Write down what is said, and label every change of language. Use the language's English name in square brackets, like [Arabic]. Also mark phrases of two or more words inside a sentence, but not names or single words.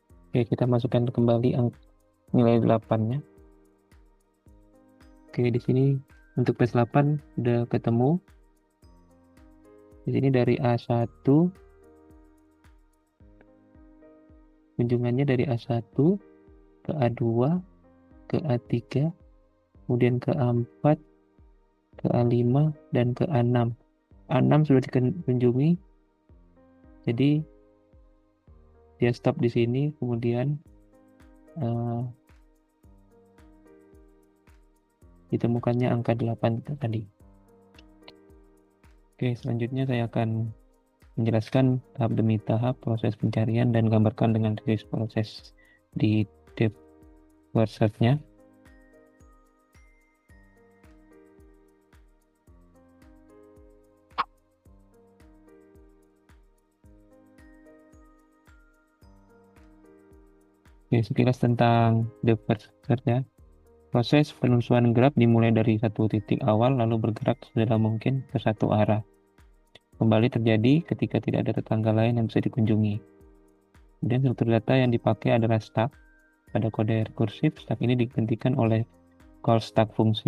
[Indonesian] Oke, kita masukkan kembali nilai 8-nya. Oke, di sini untuk PS8 udah ketemu. Di sini dari A1, kunjungannya dari A1 ke A2, ke A3, kemudian ke A4, ke A5, dan ke A6. A6 sudah dikunjungi, jadi dia stop di sini, kemudian ditemukannya angka 8 tadi. Oke, selanjutnya saya akan menjelaskan tahap demi tahap proses pencarian dan gambarkan dengan proses di [English] depth first search- [Indonesian] nya. Oke, sekilas tentang [English] depth first search- [Indonesian] nya. Proses penelusuran graf dimulai dari satu titik awal lalu bergerak sedalam mungkin ke satu arah. Kembali terjadi ketika tidak ada tetangga lain yang bisa dikunjungi. Kemudian struktur data yang dipakai adalah stack. Pada kode rekursif, stack ini digantikan oleh [English] call stack [Indonesian] fungsi.